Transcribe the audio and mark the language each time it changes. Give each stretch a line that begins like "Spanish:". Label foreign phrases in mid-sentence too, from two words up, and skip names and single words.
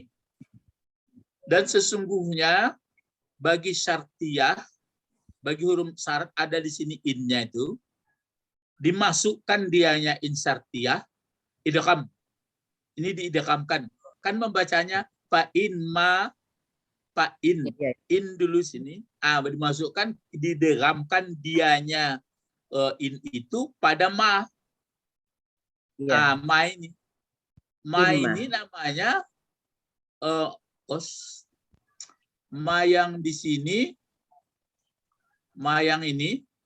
Indonesian: Dan sesungguhnya bagi syartiyah, bagi huruf syarat ada di sini innya itu, dimasukkan dianya
Arabic: إن شرطية,
Indonesian: idgham. Ini diidghamkan. Kan membacanya
Arabic: فإن ما، فإن.
Indonesian: In dulu sini. Dimasukkan, didegramkan dianya in itu pada ma. Ma ini. Ma ini namanya ma yang di sini, ma yang ini.